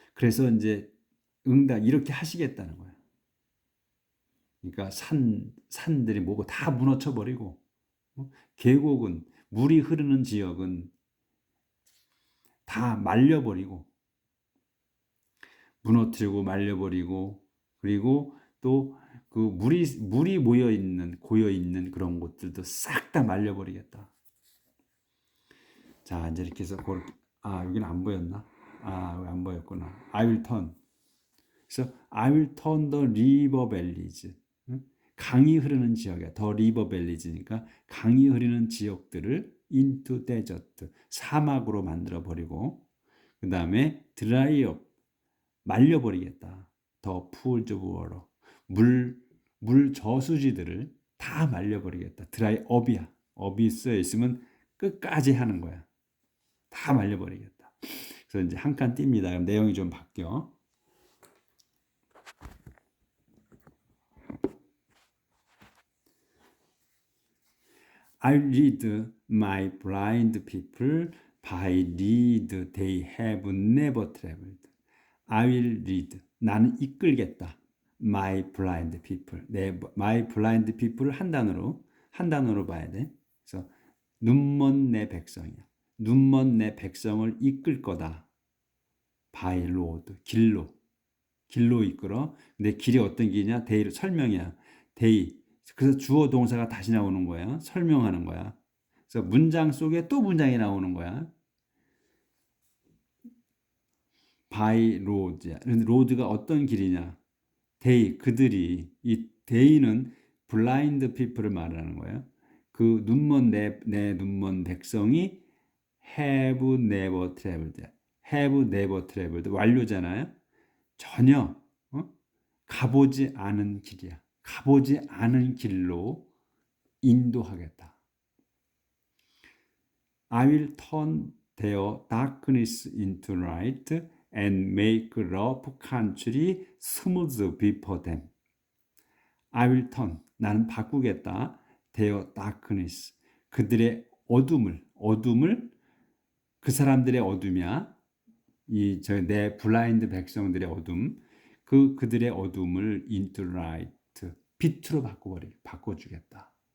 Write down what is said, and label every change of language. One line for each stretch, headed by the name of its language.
Korean: 그래서 이제 응답 이렇게 하시겠다는 거야. 그러니까 산들이 뭐고 다 무너져 버리고, 계곡은, 물이 흐르는 지역은 다 말려버리고, 무너뜨리고 말려버리고, 그리고 또 물이 고여 있는 그런 곳들도 싹 다 말려버리겠다. 자, 이제 이렇게 해서 여기는 안 보였나? 왜 안 보였구나.
English: I will turn.
Korean: 그래서
English: I will turn the river valleys.
Korean: 강이 흐르는 지역이야. 더 리버 밸리즈니까 강이 흐르는 지역들을
English: into desert,
Korean: 사막으로 만들어 버리고, 그 다음에
English: dry up,
Korean: 말려버리겠다. 더
English: pools of water,
Korean: 물 저수지들을 다 말려버리겠다. dry up이야. up이 쓰여 있으면 끝까지 하는 거야. 다 말려버리겠다. 그래서 이제 한 칸 띱니다. 그럼 내용이 좀 바뀌어.
English: I lead my blind people by lead they have never traveled. I will lead,
Korean: 나는 이끌겠다.
English: My blind people, my blind people을
Korean: 한 단어로 봐야 돼. 그래서 눈먼 내 백성이야. 눈먼 내 백성을 이끌 거다.
English: By road,
Korean: 길로 이끌어. 근데 길이 어떤 길이냐? day로 설명이야. day. 그래서 주어 동사가 다시 나오는 거야. 설명하는 거야. 그래서 문장 속에 또 문장이 나오는 거야. by road야. 로드가 어떤 길이냐? 그들이, 이 day는
English: blind people
Korean: 을 말하는 거예요. 그 눈먼 내 눈먼 백성이
English: have never traveled. have never traveled
Korean: 완료잖아요. 전혀 가보지 않은 길이야. 가보지 않은 길로 인도하겠다.
English: I will turn their darkness into light and make rough country smooth before them. I will turn,
Korean: 나는 바꾸겠다.
English: their darkness,
Korean: 그들의 어둠을 그 사람들의 어둠이야. 내 블라인드 백성들의 어둠, 그들의 어둠을
English: into light,
Korean: 빛으로 바꿔주겠다.